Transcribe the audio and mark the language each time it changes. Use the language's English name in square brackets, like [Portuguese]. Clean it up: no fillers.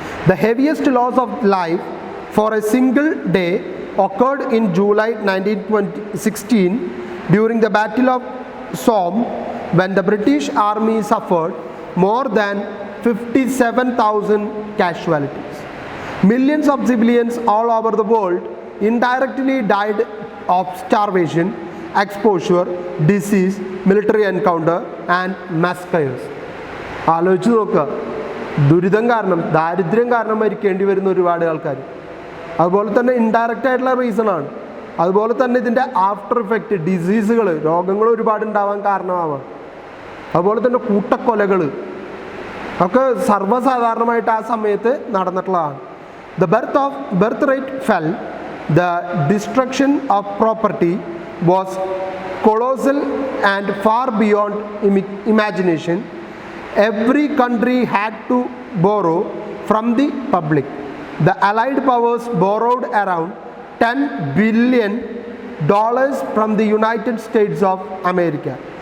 [English] The heaviest loss of life for a single day occurred in July 1916 during the Battle of Somme, when the British Army suffered more than 57,000 casualties. Millions of civilians all over the world indirectly died of starvation, exposure, disease, military encounter and massacres. [Malayalam] ആലോചിച്ച് നോക്കുക, ദുരിതം കാരണം, ദാരിദ്ര്യം കാരണം മരിക്കേണ്ടി വരുന്ന ഒരുപാട് ആൾക്കാർ. അതുപോലെ തന്നെ ഇൻഡയറക്റ്റ് ആയിട്ടുള്ള റീസണാണ്. അതുപോലെ തന്നെ ഇതിൻ്റെ ആഫ്റ്റർ ഇഫക്റ്റ്, ഡിസീസുകൾ, രോഗങ്ങൾ ഒരുപാട് ഉണ്ടാവാൻ കാരണമാവാം. അതുപോലെ തന്നെ കൂട്ടക്കൊലകൾ ഒക്കെ സർവ്വസാധാരണമായിട്ട് ആ സമയത്ത് നടന്നിട്ടുള്ളതാണ്. [English] The birth rate fell. The destruction of property was colossal and far beyond imagination. Every country had to borrow from the public. The Allied powers borrowed around $10 billion from the United States of America.